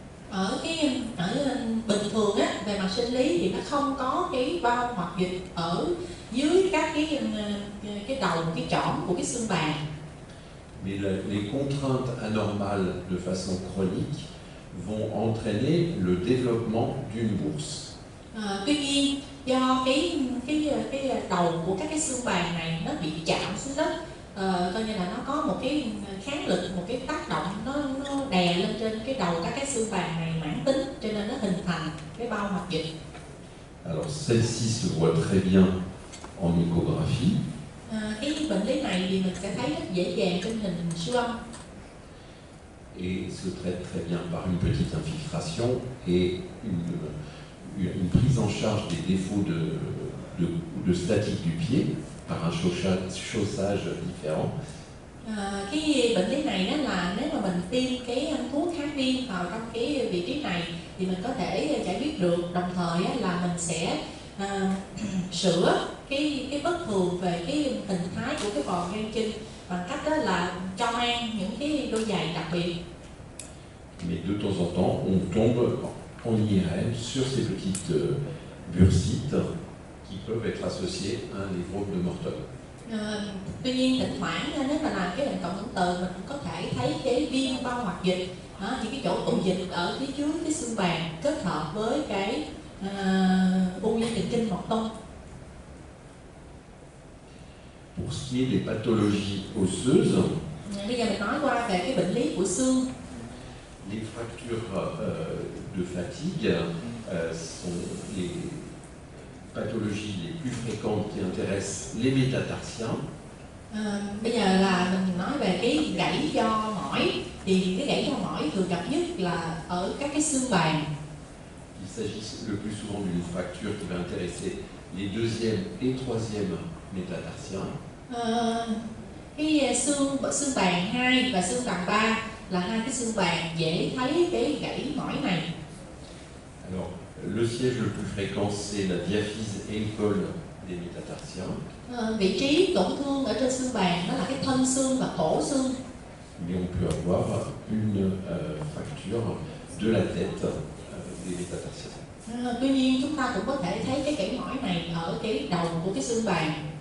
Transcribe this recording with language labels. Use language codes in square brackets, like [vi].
[vi] Ở bình thường á, về mặt sinh lý thì nó không có cái bao hoặc dịch ở dưới các cái đầu, cái chỏm của cái xương bàn. [fr] Mais les contraintes anormales de façon chronique vont entraîner le développement d'une bourse. [vi] Tuy nhiên do cái đầu của các cái xương bàn này nó bị chạm xuống đất, coi như là nó có một cái kháng lực, một cái tác động nó đè lên trên cái đầu các cái xương bàn này mãn tính, cho nên nó hình thành cái bao hoặc dịch. [fr] Alors celle-ci se voit très bien en échographie. [vi] Cái bệnh lý này thì mình sẽ thấy rất dễ dàng trên hình siêu âm. [fr] Et se traite très bien par une petite infiltration et une prise en charge des défauts de statique du pied par un chaussage différent. [vi] Cái bệnh lý này đó là nếu mà mình tiêm cái thuốc kháng viêm vào trong cái vị trí này thì mình có thể giải quyết được, đồng thời là mình sẽ sửa cái bất thường về cái hình thái của cái vòi ngang chân bằng cách đó là cho mang những cái đôi giày đặc biệt. [fr] Mais de temps en temps, on tombe en IRM sur ces petites bursites qui peuvent être associées à un névrome de Morton. [vi] Tuy nhiên thỉnh thoảng nếu mà làm cái bệnh cộng hưởng từ mình cũng có thể thấy cái viêm bao hoạt dịch, thì cái chỗ tụ dịch ở phía trước cái xương bàn kết hợp với cái u dây thần kinh Morton. [fr] Pour ce qui est des pathologies osseuses, [vi] Bây giờ mình nói qua về cái bệnh lý của xương. [fr] les fractures de fatigue sont les pathologies les plus fréquentes qui intéressent les métatarsiens. [vi] Bây giờ là mình nói về cái gãy do mỏi, thì cái gãy do mỏi thường gặp nhất là ở các cái xương bàn. [fr] Il s'agit le plus souvent d'une fracture qui va intéresser les deuxième et troisième métatarsiens. [vi] Cái xương bàn 2 và xương bàn 3 là hai cái xương bàn dễ thấy cái gãy mỏi này. [fr] Alors, le siège le plus fréquent, c'est la diaphyse et le col des métatarsiens. [vi] Vị trí tổn thương ở trên xương bàn đó là cái thân xương và cổ xương. [fr] Mais on peut avoir une fracture de la tête des métatarsiens. [vi] Tuy nhiên chúng ta cũng có thể thấy cái gãy mỏi này ở cái đầu của cái xương bàn.